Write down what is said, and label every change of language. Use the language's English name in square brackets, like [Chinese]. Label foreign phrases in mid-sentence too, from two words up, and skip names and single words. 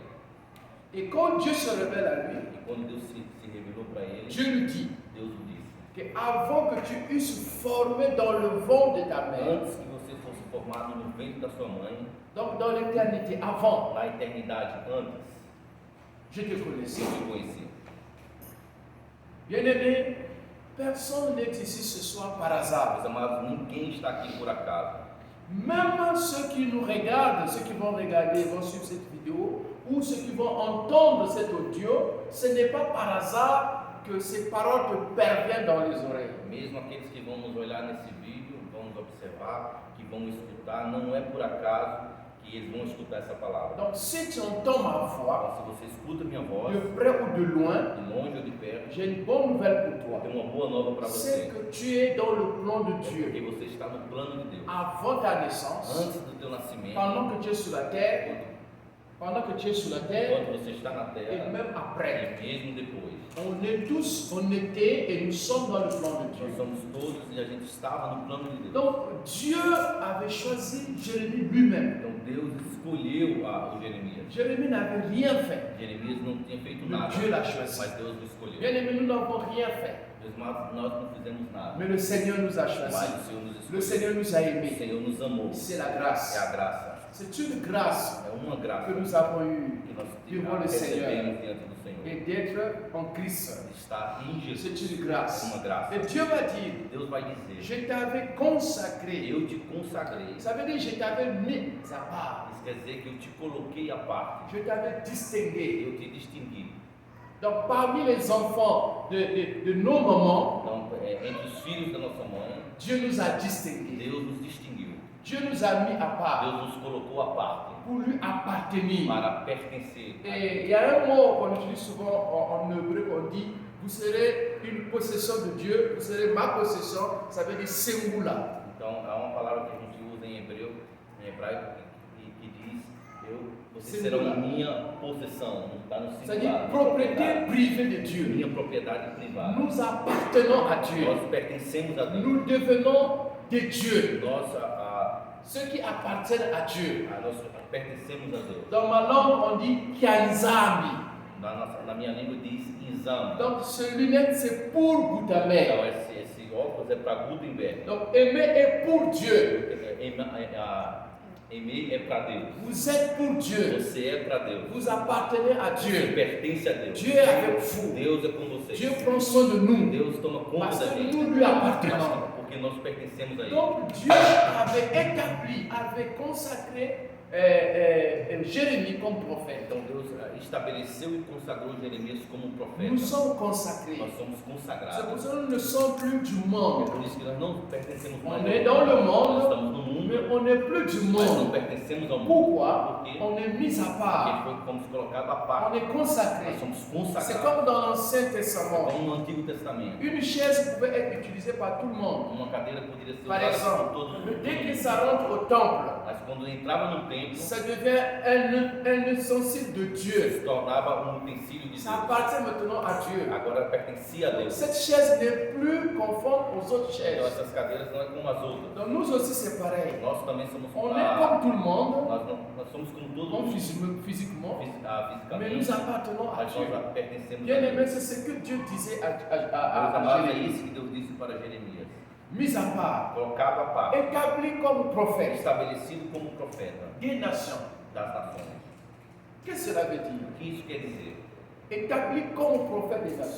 [French] Et quand Dieu se révèle à lui, [Portuguese] E quando Deus se revelou para ele, [French] Dieu lui dit [Portuguese] Deus o disse: [French] que avant que tu eusses formé dans le ventre de ta mère, [Portuguese] Antes que você fosse formado no ventre da sua mãe, [French] donc dans l'éternité, avant, [Portuguese] na eternidade antes, [French] je te connaissais. [Portuguese] eu te conheci. [French] Bien-aimé, personne n'est ici ce soir par hasard. [Portuguese] Meus amados, ninguém está aqui por acaso. [French] Même ceux qui nous regardent, ceux qui vont regarder, vont suivre cette vidéo, ou ceux qui vont entendre cet audio, ce n'est pas par hasard que ces paroles te parviennent dans les oreilles. [Portuguese] Mesmo aqueles que vão nos olhar nesse vídeo, vão nos observar, que vão escutar, não é por acaso que eles vão escutar essa palavra. [French] Donc si tu entends ma voix, [Portuguese] Então, se você escuta minha voz, [French] de près ou de loin, [Portuguese] de longe ou de perto, [French] j'ai une bonne nouvelle pour [Portuguese] eu [French] toi. [Portuguese] tenho uma boa nova para [French] C'est [Portuguese] você. [French] que tu es dans le plan de [Portuguese] Porque [French] Dieu. [Portuguese] você está no plano de Deus. [French] Avant ta naissance, [Portuguese] Antes do teu nascimento, [French] pendant que tu es sur la terre, pendant que tu es sur la terre, [Portuguese] quando você está na [French] et [Portuguese] terra, [French] même après. [Portuguese] e mesmo depois. [French] On est tous, on était et nous sommes dans le plan de Dieu. [Portuguese] Nós somos todos e a gente estava no plano de Deus. [French] Donc Dieu avait choisi Jérémie lui-même. [Portuguese] Então Deus escolheu o Jeremias. [French] Jérémie n'avait rien fait, [Portuguese] Jeremias não tinha feito [French] mais [Portuguese] nada, [French] Dieu l'a choisi. [Portuguese] mas Deus o escolheu. [French] Bien aimé, nous n'avons rien fait. [Portuguese] Meus amados, nós não fizemos nada. [French] Mais le Seigneur nous a [Portuguese] Mas [French] choisis. [Portuguese] o Senhor nos [French] Le [Portuguese] escolheu. [French] Seigneur nous a [Portuguese] O [French] aimés. [Portuguese] Senhor nos amou. [French] C'est la [Portuguese] É a [French] grâce. [Portuguese] graça. [French] C'est une grâce [Portuguese] É uma graça [French] que nous avons eue [Portuguese] que nós [French] devant le Seigneur [Portuguese] recebemos diante do Senhor. [French] et d'être en Christ. [Portuguese] Está em Jesus. [French] C'est une [Portuguese] É [French] grâce. [Portuguese] uma graça. [French] Et Dieu va dire, [Portuguese] Deus vai dizer: [French] je t'avais consacré. [Portuguese] eu te consagrei. [French] Ça veut dire, je t'avais mis à part. [Portuguese] Isso quer dizer que eu te coloquei à parte. [French] Je t'avais distingué. [Portuguese] Eu te distingui. [French] Donc, parmi les enfants de nos mamans, [Portuguese] Então, entre os filhos da nossa mãe, [French] Dieu nous a distingués. [Portuguese] Deus nos distinguiu. [French] Dieu nous a mis à part [Portuguese] Deus nos colocou à parte [French] pour lui appartenir. [Portuguese] para pertencer. [French] Et il y a un mot qu'on utilise souvent en hébreu, on dit, vous serez une possession de Dieu, vous serez ma possession, ça veut dire Sengula. [Portuguese] Então, há uma palavra que a gente usa em hebreu, em hebraico, que diz: vocês serão minha possessão. Está no [French] C'est-à-dire [Portuguese] singular. [French] propriété privée de Dieu. [Portuguese] Minha propriedade privada. [French] Nous appartenons à Dieu. [Portuguese] Nós pertencemos a Deus. [French] Nous devenons de Dieu. Ceux qui appartiennent à Dieu. [Portuguese] Nós pertencemos a Deus. [French] Dans ma langue, on dit Kianzami. [Portuguese] Na minha língua diz exame. [French] Donc, ce lunette, c'est pour Gutenberg. [Portuguese] Então, esse óculos é para Gutenberg. [French] Donc, aimer est pour Dieu. [Portuguese] Aimer é para Deus. [French] Vous êtes pour Dieu. [Portuguese] Você é para Deus. [French] Vous appartenez à [Portuguese] Você [French] Dieu. [Portuguese] pertence a Deus. [French] Dieu est avec vous. [Portuguese] Deus é com você. [French] Dieu prend soin de nous. [Portuguese] Deus toma conta [French] Parce [Portuguese] da [French] que [Portuguese] gente. [French] nous lui appartenons. [Portuguese] Porque nós pertencemos a Ele. [French] Donc, Dieu avait établi, avait consacré Jérémie comme prophète. [Portuguese] Então Deus estabeleceu e consagrou Jeremias como profeta. [French] Nous sommes consacrés. [Portuguese] Nós somos [French] C'est [Portuguese] consagrados. [French] pour ça que nous ne sommes plus du [Portuguese] É [French] monde. [Portuguese] por isso que nós não pertencemos mais [French] On [Portuguese] ao [French] est dans le [Portuguese] Nós [French] monde, [Portuguese] estamos no mundo, [French] mais on n'est plus du [Portuguese] mas não [French] monde. [Portuguese] pertencemos ao mundo. [French] Pourquoi? [Portuguese] Porque [French] On est mis à part. [Portuguese] fomos colocados à [French] On [Portuguese] parte. [French] est consacré. [Portuguese] Nós somos [French] C'est [Portuguese] consagrados. [French] comme dans l'Ancien Testament. [Portuguese] Como no Antigo Testamento. [French] Une chaise pouvait être utilisée par tout le monde. [Portuguese] Uma cadeira poderia ser [French] Par [Portuguese] usada [French] exemple, [Portuguese] por todo [French] mais [Portuguese] mundo. [French] dès que ça rentre au temple, [Portuguese] Mas quando entrava no templo, [French] ça devient un ustensile de Dieu. [Portuguese] se tornava um utensílio de [French] Ça [Portuguese] Deus. [French] appartient maintenant à Dieu. [Portuguese] Agora pertencia a Deus. [French] Cette chaise n'est plus conforme aux autres [Portuguese] Então [French] chaises. [Portuguese] essas cadeiras não é como as outras. [French] Donc nous aussi c'est pareil. [Portuguese] Nós também somos [French] On est comme tout le monde, [Portuguese] nós somos como todo [French] comme [Portuguese] mundo [French] physiquement, mais [Portuguese] fisicamente, [French] nous appartenons à [Portuguese] mas [French] Dieu. [Portuguese] nós pertencemos a [French] Bien [Portuguese] Deus. [French] aimé, c'est ce que Dieu disait [Portuguese] Meus [French] à [Portuguese] amados, é [French] Jérémie. [Portuguese] isso que Deus disse para Jeremias. [French] Mis à part, [Portuguese] Colocado a parte, [French] établi comme prophète [Portuguese] estabelecido como profeta [French] des nations. [Portuguese] das nações. [French] Qu'est-ce que cela veut dire? [Portuguese] O que isso quer dizer? [French] Établi comme prophète des nations.